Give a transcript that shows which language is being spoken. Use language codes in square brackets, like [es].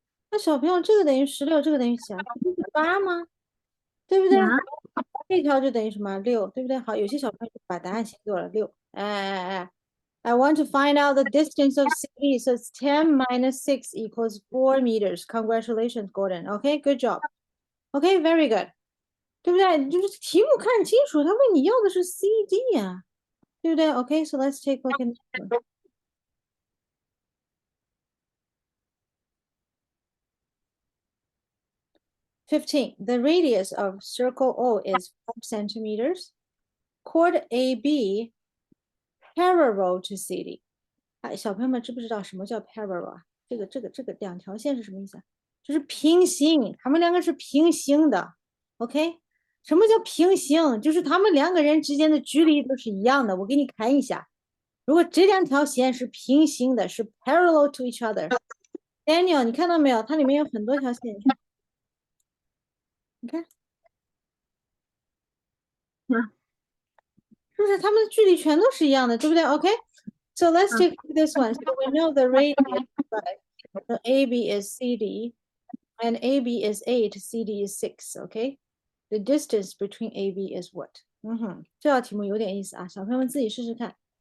[zh] 那小朋友，这个等于16，这个等于几啊？这不是8吗？对不对？呀这条就等于什么？6，对不对？好，有些小朋友就把答案写错了6。 [en] 哎，I want to find out the distance of CD, so it's 10 minus 6 equals 4 meters. Congratulations, Gordon. Okay, good job. Okay, very good. [zh] 对不对？就是题目看清楚，他问你要的是 CD 呀、对不对？ [en] Okay, so let's take a look at this one. 15. The radius of circle O is 5 centimeters. Chord AB parallel to CD. [zh] 哎，小朋友们知不知道什么叫 parallel 啊？这个两条线是什么意思啊？就是平行，他们两个是平行的。OK，什么叫平行？就是他们两个人之间的距离都是一样的。我给你看一下，如果这两条线是平行的，是 [en] parallel to each other。 [zh] Daniel，你看到没有？它里面有很多条线，你看。是不是它们的距离全都是一样的，对不对？ [en] OK， so let's take this one. So we know the radius, right? So AB is CD, and AB is 8, CD is 6. Okay, the distance between AB is what? [zh] 这道题目有点意思啊，小朋友们自己试试看。